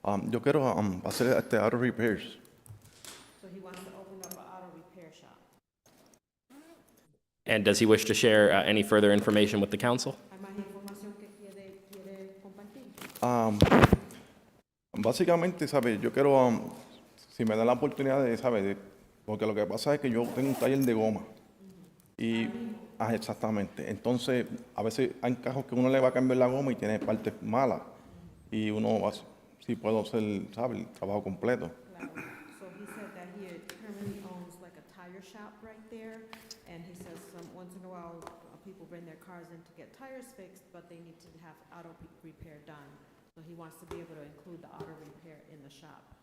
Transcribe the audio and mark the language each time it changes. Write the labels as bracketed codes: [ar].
[es] Yo quiero hacer [en] auto repairs. So he wants to open up an auto repair shop. And does he wish to share any further information with the council? [es] ¿Hay más información que quiere compartir? Básicamente, ¿sabe? Yo quiero, si me dan la oportunidad de, ¿sabe? Porque lo que pasa es que yo tengo un taller de goma. Y, exactamente. Entonces, a veces hay cajos que uno le va a cambiar la goma y tiene partes malas. Y uno va, sí puedo hacer, ¿sabe? El trabajo completo. Claro. [en] So he said that he currently owns like a tire shop right there, and he says once in a while people bring their cars in to get tires fixed, but they need to have auto repair done. So he wants to be able to include the auto repair in the shop.